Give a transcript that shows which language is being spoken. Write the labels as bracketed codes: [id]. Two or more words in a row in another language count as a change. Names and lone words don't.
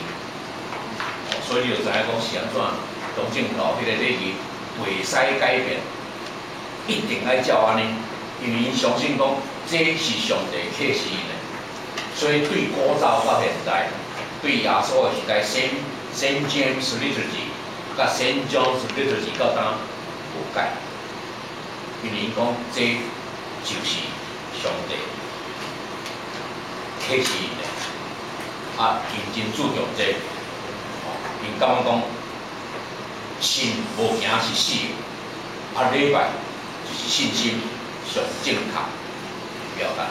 [nan] 所以你就知影讲是安怎，东正教迄个礼仪。袂使改变，一定爱照安尼，因为因相信讲这是上帝启示因的，所以对古早到现在，对耶稣的时代，Saint James Liturgy 甲 Saint John's Liturgy 到当无改，因为因讲这就是上帝启示因的，因真注重这，因感觉讲。信无行是死的，礼拜就是信心上正确表达。